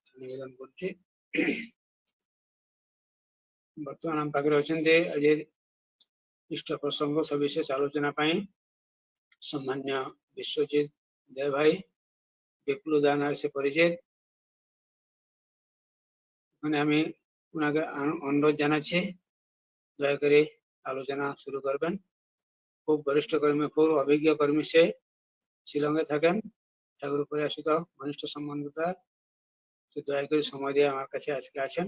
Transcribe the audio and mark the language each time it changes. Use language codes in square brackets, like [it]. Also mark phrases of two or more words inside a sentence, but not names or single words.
[or] ନିବେଦନ କରୁଛି। ବର୍ତ୍ତମାନ ଆମ ପାଖରେ ଅଛନ୍ତି ଆଜି ଇଷ୍ଟ ପ୍ରସଙ୍ଗ ସବିଶେଷ ଆଲୋଚନା ପାଇଁ ସମ୍ମାନ୍ୟ ବିଶ୍ୱଜିତ ଦେବ ଭାଇ, ବିପ୍ଲୁ ଦାନା ସେ ପରିଚିତ। [bn] মানে আমি ওনাকে অনুরোধ জানাচ্ছি দয়া করে আলোচনা শুরু করবেন। খুব বরিষ্ঠ কর্মী, খুব অভিজ্ঞ কর্মী, সে শিলংয়ে থাকেন, ঠাকুর পরিচিত ঘনিষ্ঠ সম্বন্ধতার। সে দয়া করে সময় দিয়ে আমার কাছে আজকে আছেন।